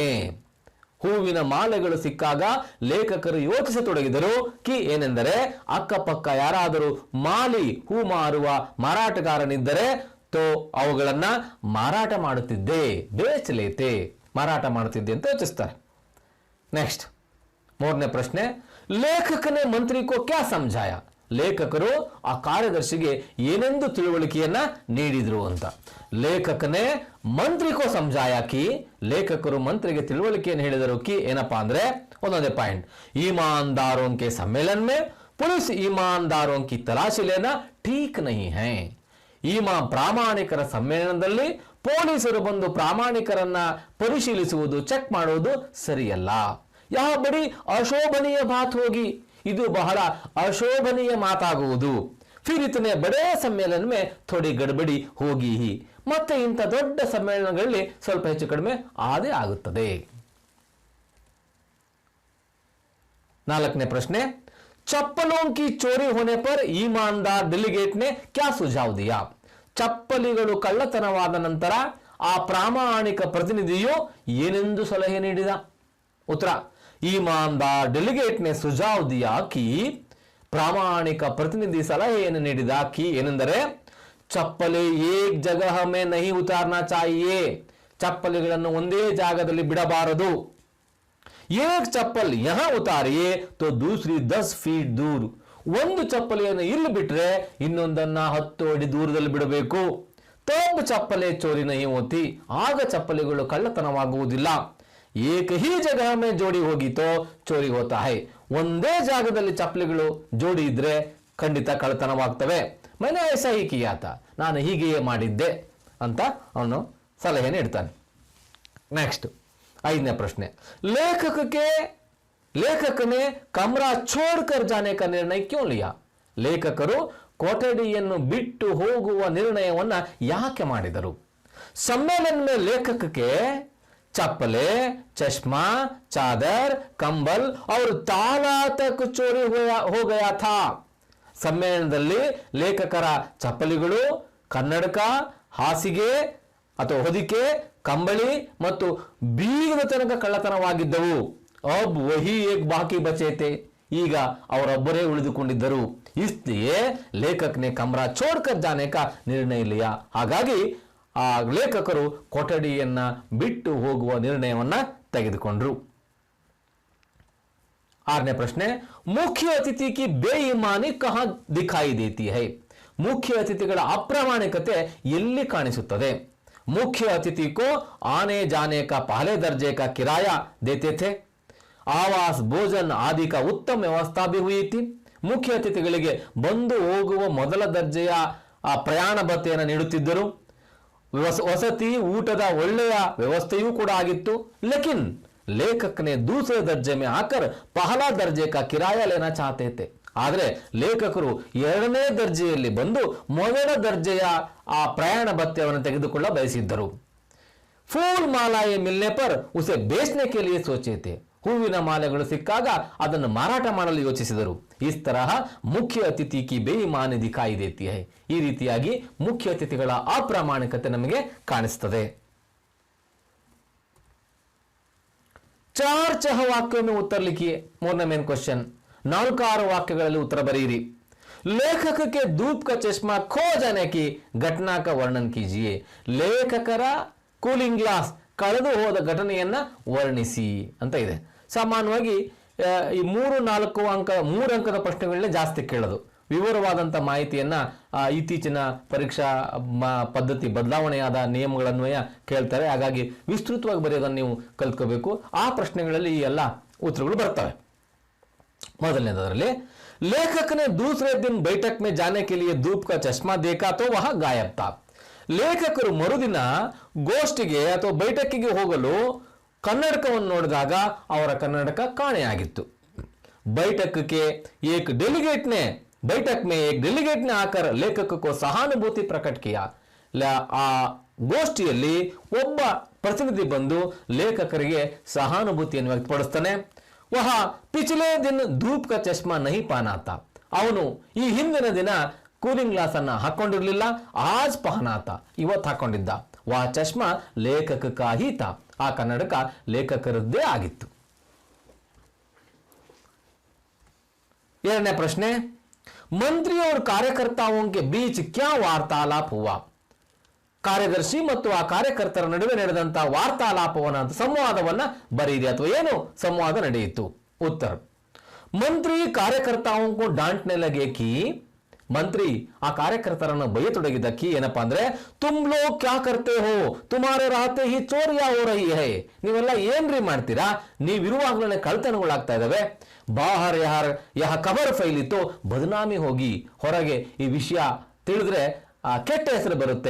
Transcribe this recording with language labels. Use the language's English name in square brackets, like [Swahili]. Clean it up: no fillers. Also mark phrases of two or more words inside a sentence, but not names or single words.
[Kannada] ಹೂವಿನ ಮಾಲೆಗಳು ಸಿಕ್ಕಾಗ ಲೇಖಕರು ಯೋಚಿಸತೊಡಗಿದರು ಕಿ ಏನೆಂದರೆ, ಅಕ್ಕಪಕ್ಕ ಯಾರಾದರೂ ಮಾಲಿ, ಹೂ ಮಾರುವ ಮಾರಾಟಗಾರನಿದ್ದರೆ ತೋ ಅವುಗಳನ್ನ ಮಾರಾಟ ಮಾಡುತ್ತಿದ್ದೆ, ಬೇಚಲೇತೆ, ಮಾರಾಟ ಮಾಡುತ್ತಿದ್ದೆ ಅಂತ ಯೋಚಿಸ್ತಾರೆ. ನೆಕ್ಸ್ಟ್ ಮೂರನೇ ಪ್ರಶ್ನೆ, [Hindi] लेखक ने मंत्री को क्या समझाया? [Kannada] ಲೇಖಕರು ಆ ಕಾರ್ಯದರ್ಶಿಗೆ ಏನೆಂದು ತಿಳುವಳಿಕೆಯನ್ನ ನೀಡಿದ್ರು ಅಂತ. [Hindi] लेखक ने मंत्री को समझाया कि, [Kannada] ಲೇಖಕರು ಮಂತ್ರಿಗೆ ತಿಳುವಳಿಕೆಯನ್ನು ಹೇಳಿದರು ಕಿ ಏನಪ್ಪಾ ಅಂದ್ರೆ, ಒಂದೊಂದೇ ಪಾಯಿಂಟ್, [Hindi] ईमानदारों के सम्मेलन में पुलिस ईमानदारों की तलाशी लेना ठीक नहीं है. [Kannada] ಪ್ರಾಮಾಣಿಕರ ಸಮ್ಮೇಳನದಲ್ಲಿ ಪೊಲೀಸರು ಬಂದು ಪ್ರಾಮಾಣಿಕರನ್ನ ಪರಿಶೀಲಿಸುವುದು, ಚೆಕ್ ಮಾಡುವುದು ಸರಿಯಲ್ಲ. [Hindi] यह बड़ी अशोभनीय बात होगी, [Kannada] ಇದು ಬಹಳ ಅಶೋಭನೀಯ ಮಾತಾಗುವುದು. [Hindi] फिर इतने बड़े सम्मेलन में थोड़ी गड़बड़ी होगी ही, [Kannada] ಮತ್ತೆ ಇಂಥ ದೊಡ್ಡ ಸಮ್ಮೇಳನಗಳಲ್ಲಿ ಸ್ವಲ್ಪ ಹೆಚ್ಚು ಕಡಿಮೆ ಆದೇ ಆಗುತ್ತದೆ. ನಾಲ್ಕನೇ ಪ್ರಶ್ನೆ, [Hindi] ಚಪ್ಪಲೋं की चोरी होने पर ईमानदार डेलीगेट ने क्या सुझाव दिया? [Kannada] ಚಪ್ಪಲಿಗಳು ಕಳ್ಳತನವಾದ ನಂತರ ಆ ಪ್ರಾಮಾಣಿಕ ಪ್ರತಿನಿಧಿಯು ಏನೆಂದು ಸಲಹೆ ನೀಡಿದ? ಉತ್ತರ, [Hindi] ईमानदार डेलीगेट ने सुझाव दिया कि, [Kannada] ಪ್ರಾಮಾಣಿಕ ಪ್ರತಿನಿಧಿ ಸಲಹೆಯನ್ನು ನೀಡಿದ ಕಿ ಏನೆಂದರೆ, ಚಪ್ಪಲಿ [Hindi] एक जगह में नहीं उतारना चाहिए, [Kannada] ಚಪ್ಪಲಿಗಳನ್ನು ಒಂದೇ ಜಾಗದಲ್ಲಿ ಬಿಡಬಾರದು. [Hindi] एक चप्पल यहां उतारिए तो दूसरी 10 फीट दूर. [Kannada] ಒಂದು ಚಪ್ಪಲಿಯನ್ನು ಇಲ್ಲಿ ಬಿಟ್ರೆ ಇನ್ನೊಂದನ್ನ 10 ಅಡಿ ದೂರದಲ್ಲಿ ಬಿಡಬೇಕು. [Hindi] तब चप्पलें चोरी नहीं होतीं, [Kannada] ಆಗ ಚಪ್ಪಲಿಗಳು ಕಳ್ಳತನವಾಗುವುದಿಲ್ಲ. [Hindi] एक ही जगह में जोड़ी होगी तो चोरी होता है, [Kannada] ಒಂದೇ ಜಾಗದಲ್ಲಿ ಚಪ್ಪಲಿಗಳು ಜೋಡಿ ಇದ್ರೆ ಖಂಡಿತ ಕಳ್ಳತನವಾಗ್ತವೆ. [Hindi] मैंने ऐसा ही किया था, [Kannada] ನಾನು ಹೀಗೆಯೇ ಮಾಡಿದ್ದೆ ಅಂತ ಅವನು ಸಲಹೆ ನೀಡ್ತಾನೆ. ನೆಕ್ಸ್ಟ್ ಐದನೇ ಪ್ರಶ್ನೆ, [Hindi] लेखक ने कमरा छोड़कर जाने का निर्णय क्यों लिया? [Kannada] ಲೇಖಕರು ಕೊಠಡಿಯನ್ನು ಬಿಟ್ಟು ಹೋಗುವ ನಿರ್ಣಯವನ್ನ ಯಾಕೆ ಮಾಡಿದರು? [Hindi] सम्मेलन में लेखक के चप्पले, चश्मा, चादर, कंबल और ताला तक चोरी हो गया था. [Kannada] ಸಮ್ಮೇಳನದಲ್ಲಿ ಲೇಖಕರ ಚಪ್ಪಲಿಗಳು, ಕನ್ನಡಕ, ಹಾಸಿಗೆ ಅಥವಾ ಹೊದಿಕೆ, ಕಂಬಳಿ ಮತ್ತು ಬೀಗದ ತನಕ ಕಳ್ಳತನವಾಗಿದ್ದವು. [Hindi] अब वही एक बाकी बचे थे, [Kannada] ಈಗ ಅವರೊಬ್ಬರೇ ಉಳಿದುಕೊಂಡಿದ್ದರು. [Hindi] इसलिए लेखक ने कमरा छोड़कर जाने का निर्णय लिया, [Kannada] ಹಾಗಾಗಿ ಆ ಲೇಖಕರು ಕೊಠಡಿಯನ್ನ ಬಿಟ್ಟು ಹೋಗುವ ನಿರ್ಣಯವನ್ನ ತೆಗೆದುಕೊಂಡ್ರು. ಆರನೇ ಪ್ರಶ್ನೆ, [Hindi] मुख्य अतिथि की बेईमानी कहाँ दिखाई देती है? [Kannada] ಮುಖ್ಯ ಅತಿಥಿಗಳ ಅಪ್ರಾಮಾಣಿಕತೆ ಎಲ್ಲಿ ಕಾಣಿಸುತ್ತದೆ? [Hindi] मुख्य अतिथि को आने जाने का पहले दर्जे का किराया देते थे. आवास भोजन आदि का उत्तम व्यवस्था भी हुई थी। [Kannada] ಮುಖ್ಯ ಅತಿಥಿಗಳಿಗೆ ಬಂದು ಹೋಗುವ ಮೊದಲ ದರ್ಜೆಯ ಪ್ರಯಾಣ ಭತ್ಯೆಯನ್ನು ನೀಡುತ್ತಿದ್ದರು। ವಸತಿ ಊಟದ ಒಳ್ಳೆಯ ವ್ಯವಸ್ಥೆಯೂ ಕೂಡ ಆಗಿತ್ತು। [Hindi] लेकिन लेखक ने दूसरे दर्जे में आकर पहला दर्जे का किराया लेना चाहते थे। [Kannada] ಆದರೆ ಲೇಖಕರು ಎರಡನೇ ದರ್ಜೆಯಲ್ಲಿ ಬಂದು ಮೊದಲ ದರ್ಜೆಯ ಆ ಪ್ರಯಾಣ ಭತ್ಯವನ್ನು ತೆಗೆದುಕೊಳ್ಳ ಬಯಸಿದ್ದರು। [Hindi] फूल मालाएं मिलने पर उसे बेचने के लिए सोचे थे। [Kannada] ಹೂವಿನ ಮಾಲೆಗಳು ಸಿಕ್ಕಾಗ ಅದನ್ನು ಮಾರಾಟ ಮಾಡಲು ಯೋಚಿಸಿದರು। [Hindi] इस तरह मुख्य अतिथि की बेईमानी दिखाई देती है। [Kannada] ಈ ರೀತಿಯಾಗಿ ಮುಖ್ಯ ಅತಿಥಿಗಳ ಅಪ್ರಾಮಾಣಿಕತೆ ನಮಗೆ ಕಾಣಿಸುತ್ತದೆ। [Hindi] चार चह वाक्यों में उत्तर लिखिए। [Kannada] ಮೂರನೇ [English] main question, [Kannada] 4-6 ವಾಕ್ಯಗಳಲ್ಲಿ ಉತ್ತರ ಬರೆಯಿರಿ। [Hindi] लेखक के धूप का चश्मा खो जाने की घटना का वर्णन कीजिए। [Kannada] ಲೇಖಕರ [English] cooling glass [Kannada] ಕಳೆದು ಹೋದ ಘಟನೆಯನ್ನ ವರ್ಣಿಸಿ ಅಂತ ಇದೆ। ಸಾಮಾನ್ಯವಾಗಿ ಈ 3 ಅಂಕದ ಪ್ರಶ್ನೆಗಳನ್ನೇ ಜಾಸ್ತಿ ಕೇಳೋದು। ವಿವರವಾದಂಥ ಮಾಹಿತಿಯನ್ನ ಇತ್ತೀಚಿನ ಪರೀಕ್ಷಾ ಪದ್ಧತಿ ಬದಲಾವಣೆಯಾದ ನಿಯಮಗಳನ್ವಯ ಕೇಳ್ತಾರೆ। ಹಾಗಾಗಿ ವಿಸ್ತೃತವಾಗಿ ಬರೆಯೋದನ್ನು ನೀವು ಕಲ್ತ್ಕೋಬೇಕು। ಆ ಪ್ರಶ್ನೆಗಳಲ್ಲಿ ಈ ಎಲ್ಲ ಉತ್ತರಗಳು ಬರ್ತವೆ। [Hindi] ಮೊದಲನೇದರಲ್ಲಿ लेखक ने दूसरे दिन बैठक में जाने के लिए धूप का चश्मा देखा तो वह गायब था। [Kannada] ಲೇಖಕರು ಮರುದಿನ ಗೋಷ್ಠಿಗೆ ಅಥವಾ ಬೈಠಕ್ಕಿಗೆ ಹೋಗಲು ಕನ್ನಡಕವನ್ನು ನೋಡಿದಾಗ ಅವರ ಕನ್ನಡಕ ಕಾಣೆಯಾಗಿತ್ತು। [Hindi] बैठक में एक डेलीगेट ने आकर लेखक को सहानुभूति प्रकट किया। [Kannada] ಆ ಗೋಷ್ಠಿಯಲ್ಲಿ ಒಬ್ಬ ಪ್ರತಿನಿಧಿ ಬಂದು ಲೇಖಕರಿಗೆ ಸಹಾನುಭೂತಿಯನ್ನು ವ್ಯಕ್ತಪಡಿಸ್ತಾನೆ। [Hindi] वह पिछले दिन धूप का चश्मा नहीं पहना था। [Kannada] ಅವನು ಈ ಹಿಂದಿನ ದಿನ [English] cooling glass [Kannada] ಅನ್ನ ಹಾಕೊಂಡಿರಲಿಲ್ಲ। [Hindi] आज पहना था, [Kannada] ಇವತ್ತು ಹಾಕೊಂಡಿದ್ದ। [Hindi] वह चश्मा लेखक का ही था, [Kannada] ಆ ಕನ್ನಡಕ ಲೇಖಕರದ್ದೇ ಆಗಿತ್ತು। ಎರಡನೇ ಪ್ರಶ್ನೆ, [Hindi] ಮಂತ್ರಿ और कार्यकर्ताओं के बीच क्या वार्तालाप हुआ। [Kannada] ಕಾರ್ಯದರ್ಶಿ ಮತ್ತು ಆ ಕಾರ್ಯಕರ್ತರ ನಡುವೆ ನಡೆದಂತಹ ವಾರ್ತಾಲಾಪವನ್ನ ಸಂವಾದವನ್ನ ಬರೆಯಿರಿ ಅಥವಾ ಏನು ಸಂವಾದ ನಡೆಯಿತು। [Hindi] ಉತ್ತರ, मंत्री कार्यकर्ताओं को डांटने लगे कि, [Kannada] ಮಂತ್ರಿ ಆ ಕಾರ್ಯಕರ್ತರನ್ನು ಬೈಯತೊಡಗಿದ ಕಿ ಏನಪ್ಪಾ ಅಂದ್ರೆ, [Hindi] तुम लोग क्या करते हो, तुम्हारे रहते ही चोरियाँ हो रही हैं। [Kannada] ನೀವೆಲ್ಲ ಏನ್ರಿ ಮಾಡ್ತೀರಾ, ನೀವಿರುವಾಗಲೇ ಕಳ್ತನಗಳಾಗ್ತಾ ಇದಾವೆ। [Hindi] बाहर यह खबर फैली तो बदनामी होगी, [Kannada] ಹೊರಗೆ ಈ ವಿಷಯ ತಿಳಿದ್ರೆ ಕೆಟ್ಟ ಹೆಸರು ಬರುತ್ತೆ।